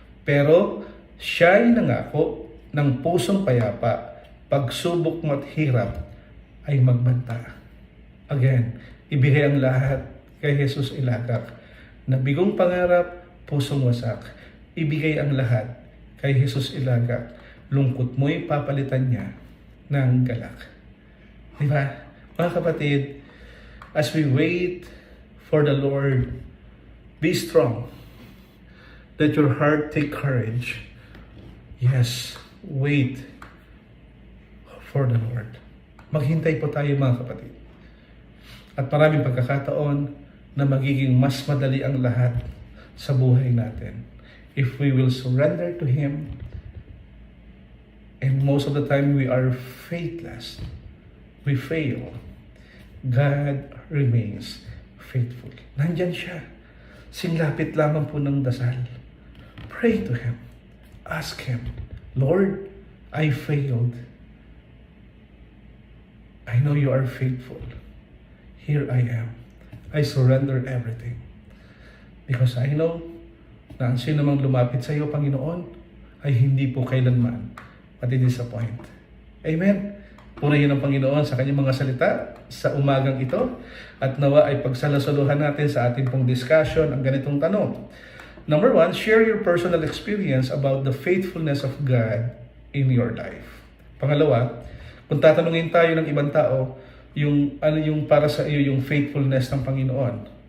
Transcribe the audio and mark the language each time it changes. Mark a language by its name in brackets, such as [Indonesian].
[Filipino] Pero siya'y nangako ng pusong payapa, pagsubok mo't hirap ay magbanta. Again, ibigay ang lahat kay Jesus ilagak. Nabigong pangarap, pusong wasak, ibigay ang lahat kay Jesus ilagak. Lungkot mo'y papalitan niya ng galak. Diba? Mga kapatid, [English] as we wait for the Lord, be strong. Let your heart take courage. Yes, wait for the Lord. [Filipino] Maghintay po tayo mga kapatid. At maraming pagkakataon na magiging mas madali ang lahat sa buhay natin [English] if we will surrender to Him. And most of the time we are faithless. We fail. God remains faithful. [Filipino] Nandyan siya. Sinlapit lamang po ng dasal. [English] Pray to Him. Ask Him, Lord, I failed. I know you are faithful. Here I am. I surrender everything. Because I know [Filipino] na ang sino mang lumapit sa iyo, Panginoon, ay hindi po kailanman mati-disappoint. Amen. Purihin ang Panginoon sa kanyang mga salita sa umagang ito at nawa ay pagsalasuluhan natin sa ating pong discussion ang ganitong tanong. [English] Number 1, share your personal experience about the faithfulness of God in your life. [Filipino] Pangalawa, kung tatanungin tayo ng ibang tao, yung ano yung para sa iyo yung faithfulness ng Panginoon.